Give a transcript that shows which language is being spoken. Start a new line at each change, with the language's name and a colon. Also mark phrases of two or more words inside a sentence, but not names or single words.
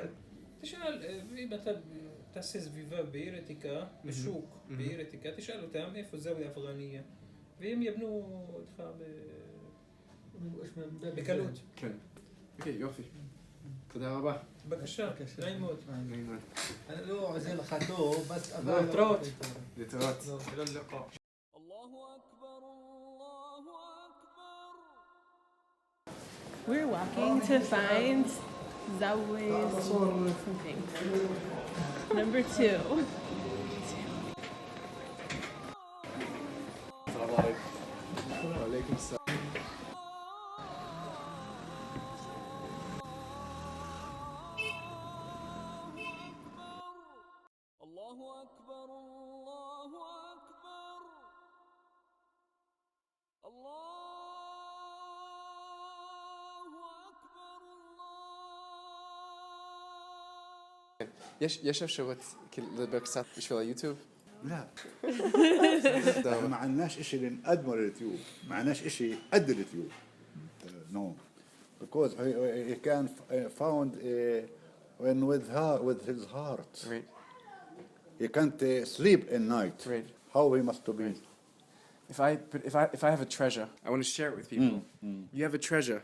Hebrew: תשאל, אם אתה תעשה סביבה בעיר עתיקה, בשוק בעיר עתיקה, תשאל אותם איפה זאוויה אפגניה, והם יבנו אותך בקלות. כן. אוקיי, יופי. תודה רבה. בבקשה, נעים מאוד. נעים מאוד. אני לא עוזר לך טוב, להתראות. להתראות.
English: We're walking to find Zawiya's something. Number 2.
Arabic: وعليكم السلام. الله أكبر الله أكبر الله
Hebrew: יש אפשרות לדבר קצת בשביל היוטיוב?
Arabic: لا ما عندناش اشي اللي نقدمه لليوتيوب ما عندناش اشي قد اليوتيوب
English: no because he can found when with his heart Right. he can't sleep at night Right. how he must to be If I have a treasure, I want to share it with people. You have a treasure.